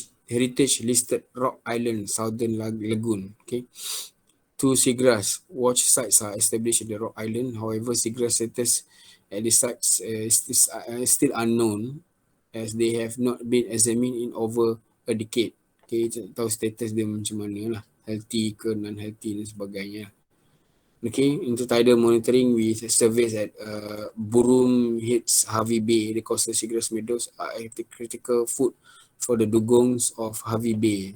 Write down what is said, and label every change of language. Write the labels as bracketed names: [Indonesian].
[English] heritage listed rock island, southern lagoon. Okay. 2 seagrass watch sites are established in the rock island. However, seagrass status at the sites is still unknown as they have not been examined in over a decade. [Malay] Okay, tak tahu status dia macam mana lah. Healthy ke non-healthy dan sebagainya. [English] Okay, intertidal monitoring with surveys at Burum Hits, Harvey Bay, the coastal seagrass meadows are a critical food for the dugongs of Harvey Bay.